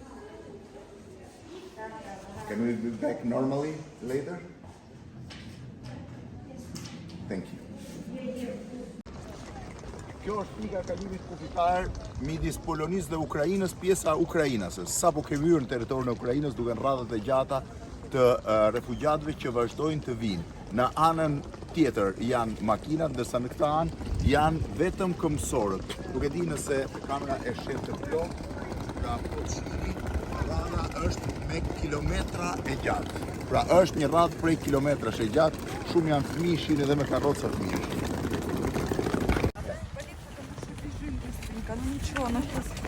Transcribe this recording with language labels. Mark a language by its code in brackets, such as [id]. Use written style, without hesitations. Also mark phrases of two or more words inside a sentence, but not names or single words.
[en] Can we be back normally later? Thank you. [sq] Kjo është pika e kalimit kufitar midis Polonisë dhe Ukrainës, pjesa ukrainase. Sapo kemi hyrë në territorin e Ukrainës duke në radhët e gjata të refugjatëve që vazhdojnë të vinë. Në anën tjetër janë makinat, ndërsa në këtë anë janë vetëm këmbësorët. Nuk e di nëse kamera e shet të plot, pra po shihni, rradha është me kilometra e gjatë. Pra është një radhë prej kilometrash e gjatë, shumë janë fëmijë, shihni edhe me karroca fëmijë. [ru] Ну ничего, она сейчас...